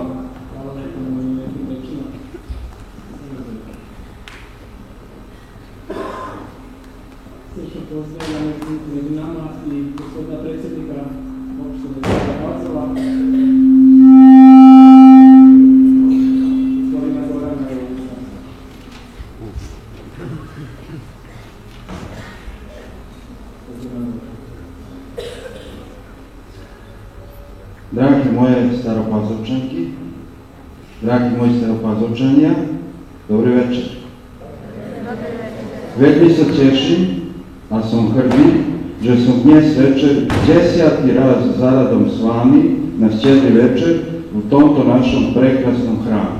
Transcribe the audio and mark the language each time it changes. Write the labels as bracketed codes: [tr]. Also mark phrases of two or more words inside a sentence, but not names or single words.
[sr] Hvala lepo na nekim rečima. Srčno pozdravljam među nama i gospodina predsjednika opštine grada Pazova, gospodina Gorana Jovića. Dragi moje staropazovčanki, dragi moji staropazovčania, [sk] dobry večer. Veľmi sa teším a som hrdý, že som dnes večer 10. raz zaradom s vami na štedrý večer v tomto našom prekrasnom chráme.